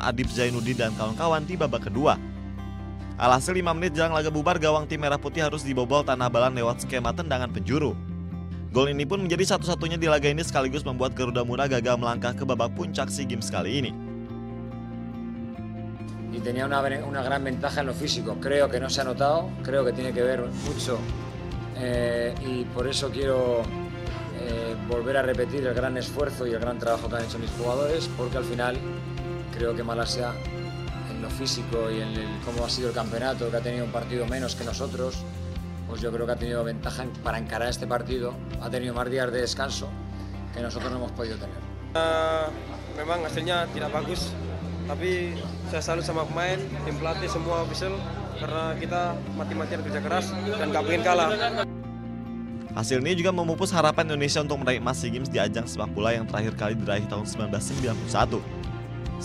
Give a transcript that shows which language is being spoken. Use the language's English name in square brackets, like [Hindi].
[Indonesian] Adib Zainuddin dan kawan-kawan di babak kedua. Alhasil 5 menit jelang laga bubar, gawang tim Merah Putih harus dibobol tanah balan lewat skema tendangan penjuru. Gol ini pun menjadi satu-satunya di laga ini sekaligus membuat Garuda Muda gagal melangkah ke babak puncak SEA Games kali ini. [Spanish] Y tenía una gran ventaja en lo físico. Creo que no se ha notado, creo que tiene que ver mucho y por eso quiero volver a repetir el gran esfuerzo y el gran trabajo que han hecho mis jugadores, porque al final creo que Malasia lo físico y en cómo ha sido el campeonato, que ha tenido un partido menos que nosotros, pues yo creo que ha tenido ventaja para encarar este partido. Ha tenido más días de descanso que nosotros no hemos podido tener. [Indonesian] Memang hasilnya tidak bagus, tapi saya salut sama pemain, tim pelatih, semua official, karena kita mati-matian kerja keras dan gak pengen kalah. Hasil ini juga memupus harapan Indonesia untuk meraih emas SEA Games di ajang sepak bola yang terakhir kali diraih tahun 1991.